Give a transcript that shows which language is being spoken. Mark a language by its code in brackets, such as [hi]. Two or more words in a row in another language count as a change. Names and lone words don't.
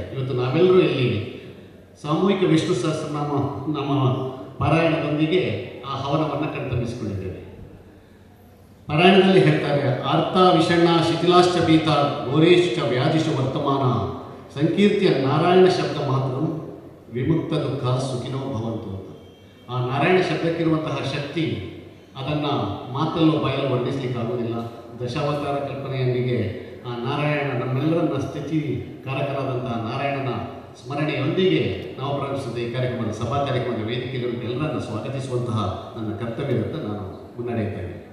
[kn] ಇವತ್ತು ನಾವೆಲ್ಲರೂ ಇಲ್ಲಿ ಸಾಮೂಹಿಕ ವಿಷ್ಣು ಸಹಸ್ರನಾಮ ನಮ್ಮ ಪಾರಾಯಣದೊಂದಿಗೆ ಆ ಹವನವನ್ನು ಕಣ್ತಂಬಿಸಿಕೊಂಡಿದ್ದೇವೆ. ಪಾರಾಯಣದಲ್ಲಿ ಹೇಳ್ತಾರೆ, [sa] ಆರ್ತ ವಿಷಣ್ಣ ಶಿಥಿಲಾಶ್ಚ ಭೀತ ಘೋರೇಶ್ಚ ವ್ಯಾಧಿಷು ವರ್ತಮಾನ ಸಂಕೀರ್ತಿಯ ನಾರಾಯಣ ಶಬ್ದ ಮಾತ್ರ ವಿಮುಕ್ತ ದುಃಖ ಸುಖಿನೋ ಭವಂತು ಅಂತ. [kn] ಆ ನಾರಾಯಣ ಶಬ್ದಕ್ಕಿರುವಂತಹ ಶಕ್ತಿ ಅದನ್ನು ಮಾತಲ್ಲೂ ಬಾಯಲ್ಲೂ ವರ್ಣಿಸಲಿಕ್ಕಾಗೋದಿಲ್ಲ. ದಶಾವತಾರ ಕಲ್ಪನೆಯೊಂದಿಗೆ ಆ ನಾರಾಯಣ ನಮ್ಮೆಲ್ಲರನ್ನ ಸ್ಥಿತಿ ಕಾರಕರಾದಂತಹ ನಾರಾಯಣನ ಸ್ಮರಣೆಯೊಂದಿಗೆ ನಾವು ಪ್ರಾರಂಭಿಸಿದ ಈ ಕಾರ್ಯಕ್ರಮದ ಸಭಾ ಕಾರ್ಯಕ್ರಮದ ವೇದಿಕೆಯಲ್ಲಿ ಎಲ್ಲರನ್ನು ಸ್ವಾಗತಿಸುವಂತಹ ನನ್ನ ಕರ್ತವ್ಯದಂತ ನಾನು ಮುನ್ನಡೆಯುತ್ತೇನೆ.